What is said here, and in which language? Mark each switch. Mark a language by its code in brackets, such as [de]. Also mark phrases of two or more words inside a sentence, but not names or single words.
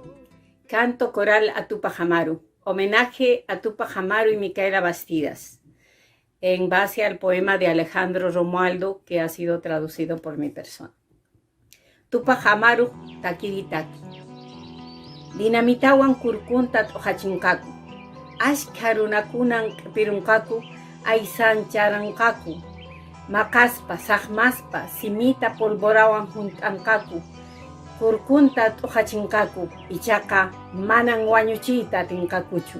[es] Canto coral a Tupac Amaru, homenaje a Tupac Amaru y Micaela Bastidas, en base al poema de Alejandro Romualdo que ha sido traducido por mi persona. [qu] Tupac Amaru takiritaki. Dinamitawan kurkuntat ojachinkaku. Ashka runakunan pirunkaku, aysan charankaku. Makaspa, sahmaspa, simita polvorawan juntankaku. Kurkunta tojachinkaku, ichaqa manan wañuchiyta tinkakuchu.